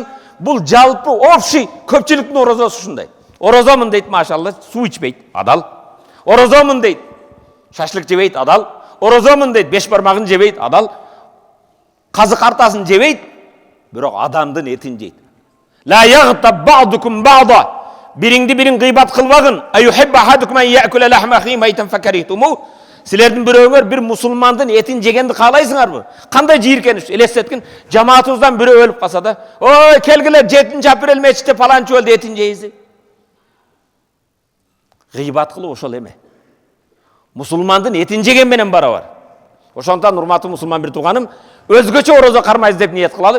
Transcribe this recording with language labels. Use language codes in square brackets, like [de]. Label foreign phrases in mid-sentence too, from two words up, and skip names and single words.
[ky] Бул жалпы общий көпчүлүктүн орозосу ушундай. Орозомун дейт, машалла, суу ичпейт, адал. Орозомун дейт, шашлык жебейт, адал. Орозомун дейт, беш бармагын жебейт, адал. Казык артасын жебейт, бирок адамдын этин жейт. [ar] لا يغتب بعضكم بعضا. [ky] Бириңди бирин гыйбат кылбагын. [ar] أيحب أحدكم أن يأكل لحم أخيه ميتا فكرهتموه. [ky] Силердин бирөөңөр бир мусулмандын этин жегенди каалайсыңарбы? Кандай жийиркениш, элестеткин. Жамаатыбыздан бирөө өлүп калса да, ой, келгиле 7-апрель мечитте паланчы өлдү, этин жейсиз. Гыйбат кылуу ошол эме. Мусулмандын этин жеген менен барабар. Ошондон урматтуу мусулман бир тууганым, өзгөчө орозо кармайбыз деп ниет кылалы.